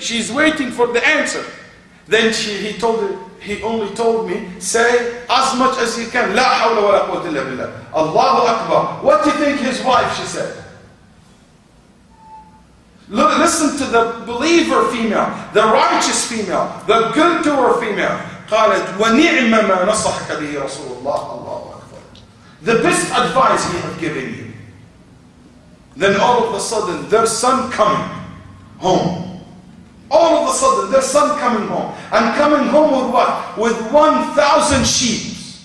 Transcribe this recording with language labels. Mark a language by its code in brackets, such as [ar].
[en] She's waiting for the answer. Then he only told me, say as much as you can. La hawla wa la quwwata illa billah. Allahu Akbar. What do you think his wife, she said? Listen to the believer female, the righteous female, the good doer female. [ar] قالت وَنِعْمَ مَا نَصَحَكَ بِهِ رَسُولُ اللَّهِ Allahu Akbar. [en] The best advice he had given you. Then all of a sudden, their son coming home. All of a sudden, their son coming home. And coming home with what? With 1,000 sheep.